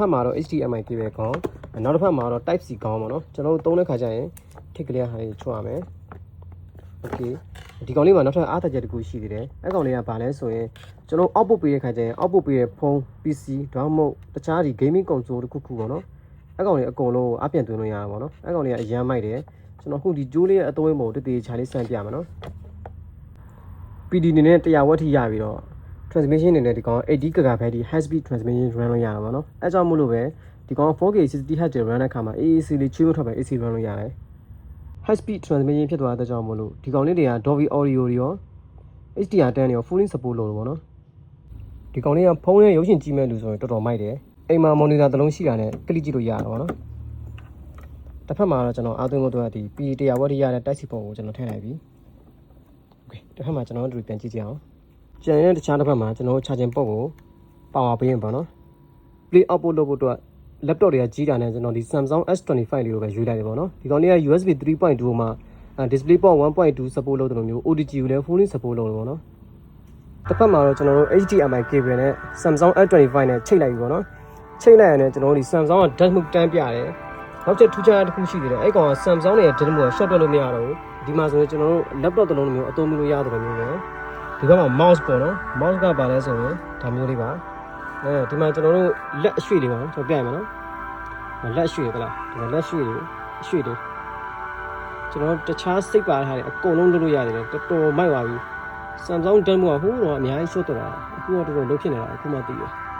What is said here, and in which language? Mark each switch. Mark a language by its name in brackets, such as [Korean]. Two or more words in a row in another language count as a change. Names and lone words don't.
[Burmese] က်မှာတော့ HDMI cable ကောင်းနောက်တစ်ဖက်မှာတော့ Type C ကောင်းပေါ့နော်ကျွန်တော်တို့သုံးတဲ့ခါကျရင်ထစ်ကလေးဟာချွတ်ရမယ် Okay ဒီကောင်လေးမှာနောက်ထပ်အားသာချက်တစ်ခုရှိသေးတယ်အဲ့ကောင်လေးကဘာလဲဆိုရင်ကျွန်တော် output ပေးတဲ့ခါကျရင် output ပေးတဲ့ဖုန်း PC ဒါမှမဟုတ်တခြားဒီ [English] gaming console [Burmese] တစ်ခုခုပေါ့နော်အဲ့ကောင်လေးအကုန်လုံးအပြန်သွင်းလို့ရတာပေါ့နော်အဲ့ကောင်လေးကအရန်မိုက်တယ်ကျွန်တော်အခုဒီကျိုးလေးရဲ့အသွင်းပုံတည်ချာလေးစမ်းပြမယ်နော် PD အနေနဲ့100 watt ထိရပြီးတော့ transmission အနေနဲ့ဒီကောင်80 GB [English] high speed transmission run [Burmese] လုပ်ရတာပေါ့နော်အဲကြောင့်မို့လို့ပဲဒီကောင် 4K 60Hz run တဲ့အခါမှာ AAC လေးချွေးမထွက်ပဲ AC run လုပ်ရတယ် high speed transmission ဖြစ်သွားတဲ့ကြောင့်မို့လို့ဒီကောင်လေးတွေက Dolby Audio တွေရော HDR10 တွေရော [English] fully support [Burmese] လုပ်လို့ပေါ့နော်ဒီကောင်လေးကဖုန်းနဲ့ရုပ်ရှင်ကြည့်မဲ့လူဆိုရင်တော်တော်မိုက်တယ်အိမ်မှာ monitor တစ်လုံးရှိတာနဲ့ကလစ်ကြည့်လို့ရတာပေါ့နော်တစ်ဖက်မှာတော့ကျွန်တော် အားသွင်းဖို့အတွက်ဒီ PD 100 watt ထိရတဲ့ Type C ပုံကိုကျွန်တော်ထည့်လိုက်ပြီ Okay တစ်ဖက်မှာကျွန်တော်တို့ပြန်ကြည့်ကြအောင်ကျန်တဲ့တခြားတစ်ဖက်မှာကျွန်တော်တို့ [English] charging port [Burmese] ကို power ပေးရင်ပေါ့နော် [English] play output [Burmese] လုပ်ဖို့အတွက် laptop တွေကကြီးတာနဲ့ကျွန်တော်ဒီ Samsung S25 လေးကိုပဲရွေးလိုက်တယ်ပေါ့နော်ဒီကောင်လေးက USB 3.2 မှာ [English] display port [Burmese] 1.2 support လုပ်တယ်လို့မျိုး OTG ကိုလည်း [English] fully support [Burmese] လုပ်တယ်ပေါ့နော်တစ်ဖက်မှာတော့ကျွန်တော်တို့ HDMI cable နဲ့ Samsung S25 နဲ့ချိတ်လိုက်ပြီပေါ့နော်ချိတ်လိုက်ရင်လည်းကျွန်တော်တို့ဒီ Samsung က [English] dash mode [Burmese] တန်းပြတယ်နောက်ချက်ထူးခြားတစ်ခုရှိသေးတယ်အဲ့ကောင်က Samsung ရဲ့ [English] dash mode [Burmese] က short တွက်လို့မရတော့ဘူးဒီမှာဆိုရင်ကျွန်တော်တို့ laptop တစ်လုံးမျိုးအသုံးပြုလို့ရတယ်လို့မျိုးပဲဒီဘက်မှာ mouse ပေါ့နော် mouse ကပါလဲဆိုရင်ဒါမျိုးလေးပါဒီမှာကျွန်တော်တို့လက်အရွှေ့လေးပါကျွန်တော်ပြရမယ်နော်လက်အရွှေ့ကလားဒီမှာလက်ရွှေ့တယ်ကျွန်တော်တခြားစိတ်ပါထားတယ်အကုန်လုံးလုပ်လို့ရတယ်တော်တော်မိုက်ပါပြီ Samsung demo ကဟိုးတော့အများကြီးရှုပ်တော့တာအခုတော့တော်တော်လုပ်ဖြစ်နေတာအခုမှသိတယ်